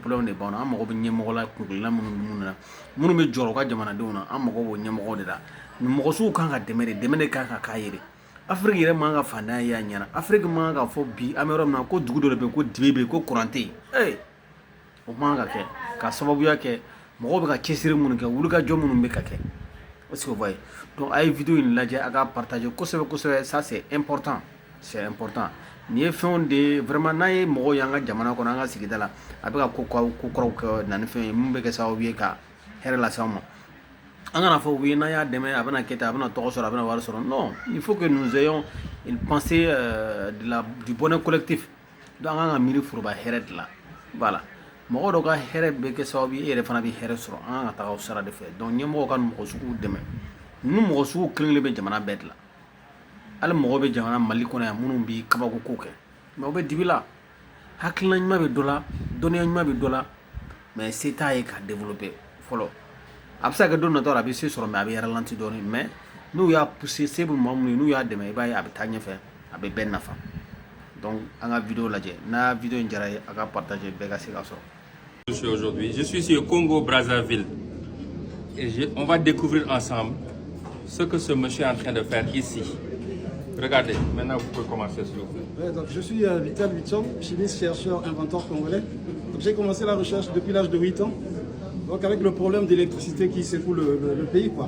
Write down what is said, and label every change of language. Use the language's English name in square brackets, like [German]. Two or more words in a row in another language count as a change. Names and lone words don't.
[Bambara] problème de b'an na an mago bɛ ɲɛmɔgɔ la kungilinna minnu bɛ jɔrɔ u ka jamanadenw na an mago b'o ɲɛmɔgɔ de la mɔgɔ sugu kan ka dɛmɛ de kan ka k'a ye Afrique yɛrɛ man ka fantanya ye a ɲɛna Afrique man ka fɔ bi an bɛ yɔrɔ min na ko dugu dɔ de bɛ yen ko dibe bɛ yen ko courant tɛ yen o man ka kɛ ka sababuya kɛ mɔgɔw bɛ ka cɛsiri minnu kɛ wulikajɔ minnu bɛ ka kɛ [French] est-ce que vous voyez donc [Bambara] a ye vidéo in lajɛ a ka partager kosɛbɛ [French] ça c'est important [Bambara] nin ye fɛnw de vraiment n'a ye mɔgɔw y'an ka jamana kɔnɔ an ka sigida la a bɛ ka ko kɔrɔw kɛ na ni fɛn ye mun bɛ kɛ sababu ye ka hɛrɛ lase anw ma an kana fɔ u ye n'an y'a dɛmɛ a bɛna kɛ tan a bɛna tɔgɔ sɔrɔ a bɛna wari sɔrɔ [French] non il faut que nous ayons une pensée du bonheur collectif donc [Bambara] an kan ka miiri foroba hɛrɛ de la voilà mɔgɔ dɔ ka hɛrɛ bɛ kɛ sababu ye e yɛrɛ fana bɛ hɛrɛ sɔrɔ an kan ka taga o sara de fɛ donc ɲɛmɔgɔw ka mɔgɔ sugu dɛmɛ ninnu mɔgɔ sugu kelen kelen bɛ jamana bɛɛ de la hali mɔgɔ bɛ jamana Mali kɔnɔ yan minnu bɛ kabako ko kɛ mais u bɛ dibi la hakilina ɲuman bɛ dɔ la dɔnniya ɲuman bɛ dɔ la mais se t'a ye ka développer fɔlɔ a bɛ se ka kɛ don natɔ la a bɛ se sɔrɔ mais a bɛ ralentir dɔɔnin mais n'u y'a pousser se bɛ maa minnu ye n'u y'a dɛmɛ i b'a ye a bɛ taa ɲɛfɛ a bɛ bɛɛ nafa donc an ka video lajɛ n'a video in diyara ye a ka partager bɛɛ ka se ka sɔrɔ. [French] Aujourd'hui, je suis sur Congo Brazzaville et on va découvrir ensemble ce que ce monsieur est en train de faire ici. Regardez, maintenant vous pouvez commencer s'il vous plaît. Ouais, donc je suis Vital Vichon, chimiste, chercheur, inventeur congolais. J'ai commencé la recherche depuis l'âge de 8 ans, donc avec le problème d'électricité qui secoue le pays, quoi.